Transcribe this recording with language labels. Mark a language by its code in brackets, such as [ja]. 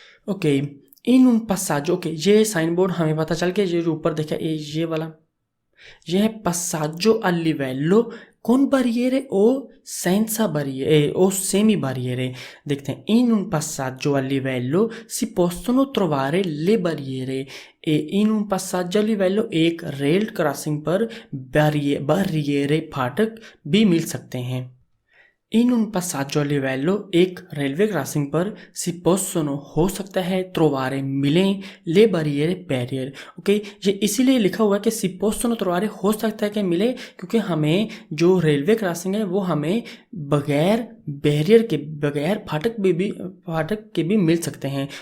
[hi] Okay, इन उन passaggio के ये साइन बोर्ड हमें पता चल गया, ये जो ऊपर देखा ये वाला, ये है [it] passaggio a livello con barriere o senza barriere o semi barriere। देखते हैं, in un passaggio a livello si possono trovare le barriere e in un passaggio a livello [hi] एक रेल क्रॉसिंग पर [it] barriere [hi] फाटक भी मिल सकते हैं। इन उन [it] passaggio a livello [hi] एक रेलवे क्रॉसिंग पर [it] si possono [hi] हो सकता है, trovare मिलें, ले [it] barriere [hi] बैरियर। ओके, ये इसीलिए लिखा हुआ है कि [it] si possono trovare [hi] हो सकता है कि मिले, क्योंकि हमें जो रेलवे क्रॉसिंग है वो हमें बगैर बैरियर के, बगैर फाटक के भी मिल सकते हैं।